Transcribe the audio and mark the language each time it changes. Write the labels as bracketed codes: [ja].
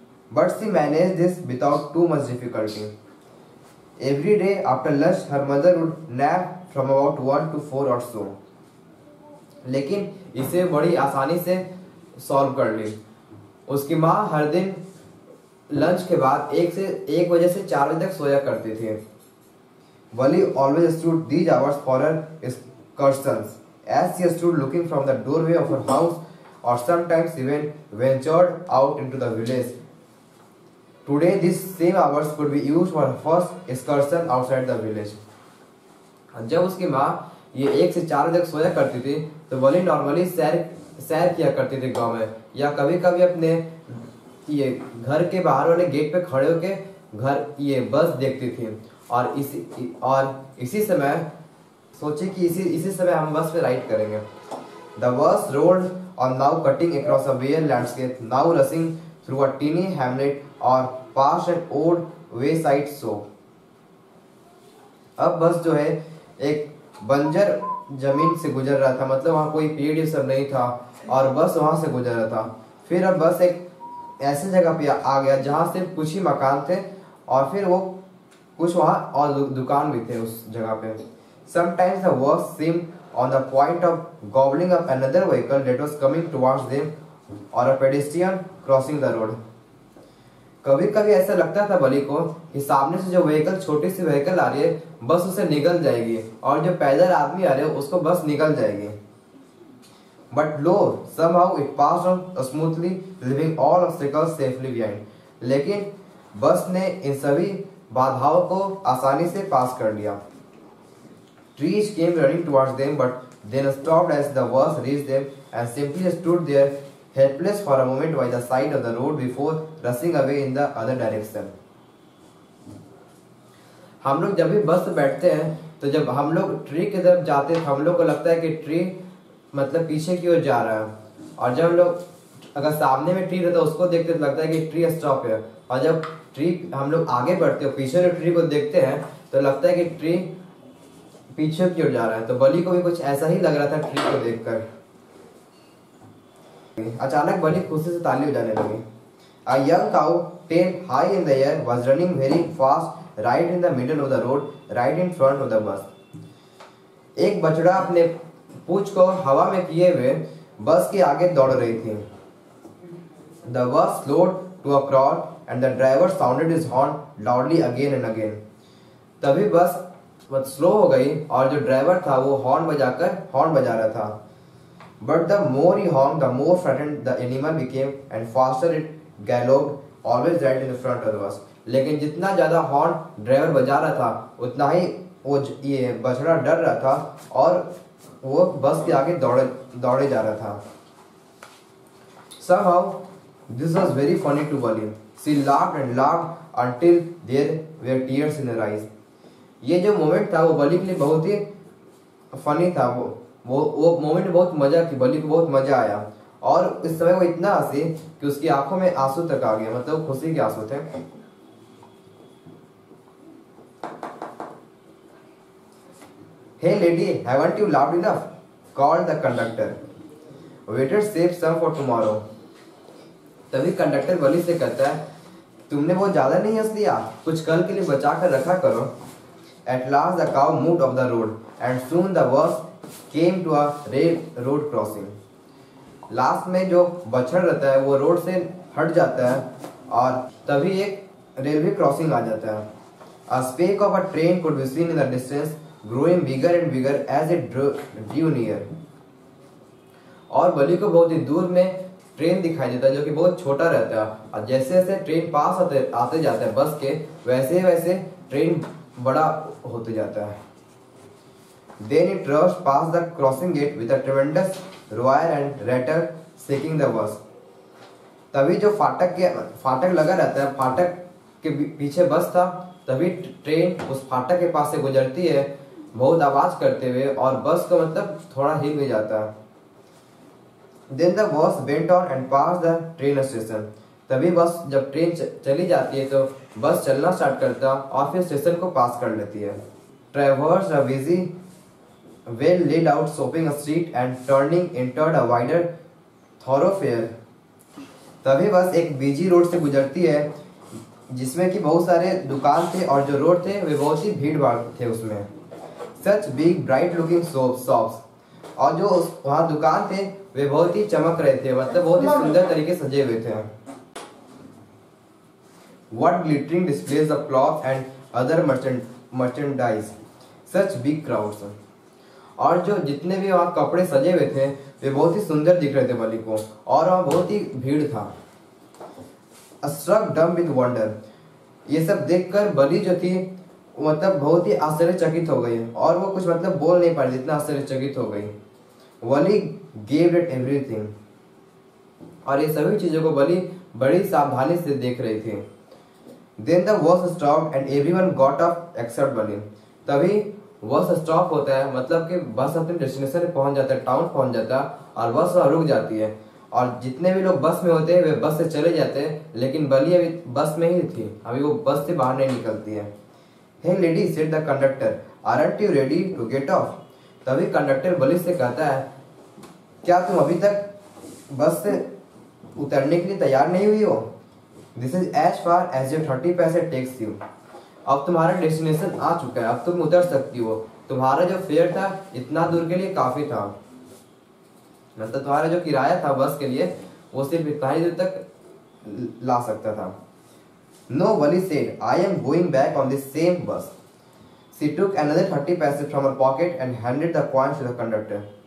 [en] But she managed this without too much difficulty. Every day after lunch, her mother would nap from about 1 to 4 or so. [hi] लेकिन इसे बड़ी आसानी से solve कर ली. उसकी माँ हर दिन लंच के बाद 1 बजे से 4 बजे तक सोया करती थी. [en] Bali always stood these hours for her excursions, as she stood looking from the doorway of her house, or sometimes even ventured out into the village. Today, these same hours could be used for her first excursion outside the village. [hi] जब उसकी माँ ये 1 से 4 बजे तक सोया करती थी, तो बली नॉर्मली सैर किया करती थी गांव में, या कभी कभी अपने ये घर के बाहर वाले गेट पे खड़े होके घर ये बस देखती थी. और इसी समय सोचे कि इसी समय हम बस पे राइड करेंगे. [en] The bus rolled on, now cutting across a bare landscape, now rushing through a teeny hamlet or past an old wayside shop. [hi] अब बस जो है एक बंजर जमीन से गुजर रहा था, मतलब वहाँ कोई पेड़ ये सब नहीं था और बस वहां से गुजर रहा था. फिर अब बस एक ऐसी जगह पे आ गया जहाँ सिर्फ कुछ ही मकान थे और फिर वो कुछ वहाँ और दुकान भी थे उस जगह पे. [en] Sometimes the bus seemed on the point of gobbling up another vehicle that was coming towards them, or a pedestrian crossing the road. [hi] कभी कभी ऐसा लगता था बली को कि सामने से जो व्हीकल, छोटी सी व्हीकल आ रही है, बस उसे निगल जाएगी और जो पैदल आदमी आ रहे हैं उसको बस निगल जाएगी. [en] But lo, somehow it passed on smoothly, leaving all obstacles safely behind. [hi] लेकिन बस ने इन सभी बाधाओं को आसानी से पास कर लिया. [en] Trees came running towards them, but then stopped as the bus reached them and simply stood there, helpless for a moment by the side of the road before rushing away in the other direction. [hi] हम लोग जब भी बस में बैठते हैं तो जब हम लोग ट्री की तरफ जाते हैं तो हम लोग को लगता है कि ट्री मतलब पीछे की ओर जा रहा है, और जब हम लोग अगर सामने में ट्री रहता है उसको देखते तो लगता है कि ट्री स्टॉप है, और जब ट्री हम लोग आगे बढ़ते हैं पीछे वाले ट्री को देखते हैं तो लगता है कि ट्री पीछे की ओर जा रहा है. तो बली को भी कुछ ऐसा ही लग रहा था ट्री को देखकर. अचानक बली खुशी से ताली बजाने लगी. [en] A young cow, tail high in the air, was running very fast right in the middle of the road, right in front of the bus. [hi] एक बछड़ा अपने पूंछ को हवा में किए हुए बस के आगे दौड़ रही थी. [en] The bus slowed to a crawl and the driver sounded his horn loudly again and again. [hi] तभी बस स्लो हो गई और जो ड्राइवर था वो हॉर्न बजा रहा था. [en] But the more he honked, the more frightened the animal became, and faster it galloped, always right in the front of the bus. [hi] लेकिन जितना ज्यादा हॉर्न ड्राइवर बजा रहा था उतना ही ये बछड़ा डर रहा था और वो बस के आगे दौड़े जा रहा था। [en] Somehow this was very funny to Wali. She laughed and laughed until there were tears in her eyes. [hi] ये जो मोमेंट था वो बली के लिए बहुत ही फनी था। वो मोमेंट में बहुत मजा की, बली को बहुत मजा आया और इस समय वो इतना हंसी कि उसकी आंखों में आंसू तक आ गए, मतलब खुशी के आंसू थे। [en] Hey lady, haven't you laughed enough? Called the conductor. Waiter save some for tomorrow. [hi] तभी कंडक्टर बली से कहता है, तुमने वो ज्यादा नहीं हंस लिया, कुछ कल के लिए बचा कर रखा करो। [en] At last the cow moved off the road and soon the bus came to a road crossing. [hi] Last में जो बछड़ रहता है वो रोड से हट जाता है और तभी एक रेलवे क्रॉसिंग आ जाता है। [en] A speck of a train could be seen in the distance, growing bigger and bigger as it drew near. [hi] और बली को बहुत ही दूर में ट्रेन दिखाई देता है जो कि बहुत छोटा रहता है और जैसे जैसे ट्रेन पास आते जाते हैं बस के, वैसे वैसे ट्रेन बड़ा होते जाता है। [en] Then it rushed past the crossing gate with a tremendous roar and rattle, shaking the bus. [hi] तभी जो फाटक लगा रहता है, फाटक के पीछे बस था, तभी ट्रेन उस फाटक के पास से गुजरती है बहुत आवाज करते हुए और बस का मतलब थोड़ा हिल भी जाता है। [en] Then the bus went on and passed the train station. [hi] तभी बस जब ट्रेन चली जाती है तो बस चलना स्टार्ट करता और फिर स्टेशन को पास कर लेती है। [en] Traversed a busy, well laid out shopping street and turning entered a wider thoroughfare. [hi] तभी बस एक बिजी रोड से गुजरती है जिसमें कि बहुत सारे दुकान थे और जो रोड थे वे बहुत ही भीड़ भाड़ थे उसमें। [en] Such big bright looking shops. [hi] और जो वहाँ दुकान थे वे बहुत ही चमक रहे थे, मतलब बहुत ही सुंदर तरीके से सजे हुए थे। [en] What glittering displays of cloth and other merchandise. Such big crowds. [hi] और जो जितने भी वहाँ कपड़े सजे हुए थे वे बहुत ही सुंदर दिख रहे थे बली को और वहाँ बहुत ही भीड़ था। [en] Struck dumb with wonder. [hi] ये सब देखकर बली जो थी मतलब बहुत ही आश्चर्यचकित हो गई और वो कुछ मतलब बोल नहीं पा रही, इतना आश्चर्यचकित हो गई। [en] Wali gave it everything. [hi] और ये सभी चीजों को बली बड़ी सावधानी से देख रही थी। [en] Then the bus stopped and everyone got off except Bali. [hi] तभी बस स्टॉप होता है, मतलब कि बस अपने डेस्टिनेशन पे पहुंच जाता है, टाउन पहुंच जाता है और बस वहाँ रुक जाती है और जितने भी लोग बस में होते हैं वे बस से चले जाते हैं, लेकिन बली अभी बस में ही थी, अभी वो बस से बाहर नहीं निकलती है। [en] Hey lady, said the conductor, aren't you ready to get off? [hi] तभी कंडक्टर बली से कहता है, क्या तुम अभी तक बस से उतरने के लिए तैयार नहीं हुई हो? [en] This is as far as your 30 पैसे takes you. [hi] अब तुम्हारा डेस्टिनेशन आ चुका है, अब तुम उतर सकती हो। तुम्हारा जो फेयर था इतना दूर के लिए काफी था, मतलब तुम्हारा जो किराया था बस के लिए वो सिर्फ इतना ही दूर तक ला सकता था। [en] No, Wali said, I am going back on this same bus. She took another 30 paise from her pocket and handed the coins to the conductor.